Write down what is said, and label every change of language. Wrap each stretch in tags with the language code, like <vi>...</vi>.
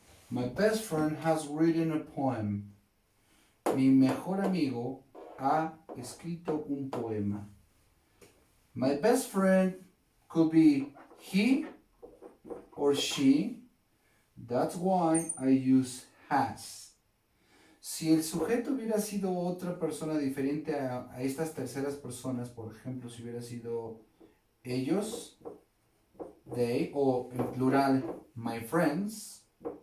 <en>my best friend has written a poem.</en> <es>Mi mejor amigo ha escrito un poema.</es> <en>My best friend could be he or she. That's why I use has.</en> <es>Si el sujeto hubiera sido otra persona diferente a estas terceras personas, por ejemplo, si hubiera sido ellos, they, o en plural,</es> <en>my friends,</en>